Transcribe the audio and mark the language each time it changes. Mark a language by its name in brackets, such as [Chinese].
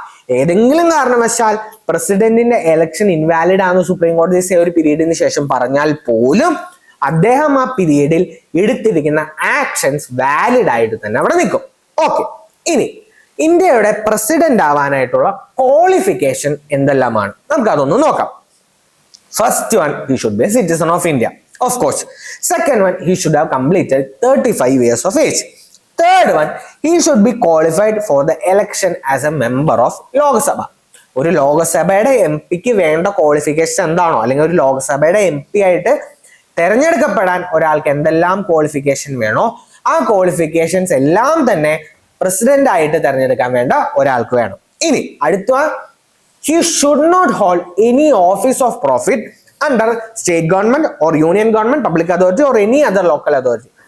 [Malayalam] ഏതെങ്കിലും കാരണവശാൽ പ്രസിഡന്റിന്റെ എലക്ഷൻ ഇൻവാലിഡ് ആണെന്ന് സുപ്രീം കോടതി ഒരു പീരീഡിന് ശേഷം പറഞ്ഞാൽ പോലും അദ്ദേഹം ആ പീരീഡിൽ എടുത്തിരിക്കുന്ന ആക്ഷൻസ് വാലിഡ് ആയിട്ട് തന്നെ അവിടെ നിൽക്കും. ഓക്കെ, ഇനി ഇന്ത്യയുടെ പ്രസിഡന്റ് ആവാനായിട്ടുള്ള ക്വാളിഫിക്കേഷൻ എന്തെല്ലാമാണ് നമുക്ക് അതൊന്ന് നോക്കാം. [English] First one, he should be a citizen of India, of course. Second one, he should have completed 35 years of age. Third one, he should be qualified for the election as a member of Lok Sabha. [Malayalam] ഒരു ലോകസഭയുടെ MP വേണ്ട qualification എന്താണോ, അല്ലെങ്കിൽ ഒരു ലോകസഭയുടെ MP ആയിട്ട് തെരഞ്ഞെടുക്കപ്പെടാൻ ഒരാൾക്ക് എന്തെല്ലാം qualification വേണോ ആ ക്വാളിഫിക്കേഷൻസ് എല്ലാം തന്നെ പ്രസിഡന്റ് ആയിട്ട് തെരഞ്ഞെടുക്കാൻ വേണ്ട ഒരാൾക്ക് വേണം. ഇനി അടുത്ത, [English] he should not hold any office of profit under state government or union government, public authority or any other local authority.